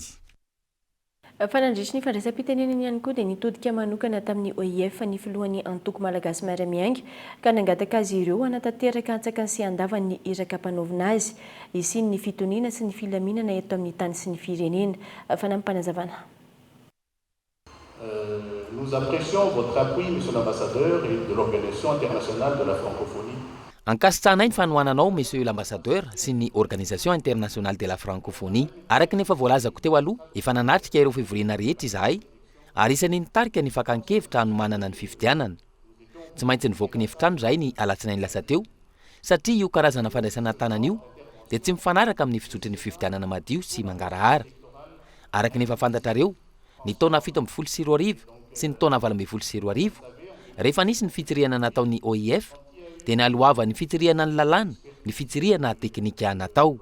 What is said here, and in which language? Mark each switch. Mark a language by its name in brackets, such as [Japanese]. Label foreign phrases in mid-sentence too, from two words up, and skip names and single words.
[Malagasy] Fanandritra ny fandraisam-pitenenany ihany koa dia nitodika manokana tamin'ny OIF ny filohan'ny antoko malagasy miaramiainga ka nangataka azy ireo hanatanteraka antsakany sy andavan'ny iraka mpanaovina azy isiny ny fitoniana sy ny filaminana eto amin'ny tany sy ny firenena. Fanampanazavana. [French] Nous apprécions votre appui, Monsieur l'ambassadeur, et de l'Organisation internationale de la francophonie. [Malagasy] Ankasitrahanay ny fanohananao [French] monsieur l'ambassadeur [Malagasy] sy ny [French] organisation internationale de la francophonie [Malagasy] araka nefa voalazako teo aloha efa nanatrika ireo fivoriana rehetra izahay ary isany nitarika ny fakan-kevitra hanomanana ny fifidianana tsy maintsy nivoaka ny efitrano zahay ny alatsinainy lasa teo satria io karazana fandraisana tanana io dia tsy mifanaraka amin'ny fitsotry ny fifidianana madio sy mangarahara araka nefa fantatrareo ny taona 7 sy ny taona 8 rehefa nisy ny fitsiriana nataony OIF dia naloava ny fitsiriana ny lalàna ny fitsiriana teknika natao.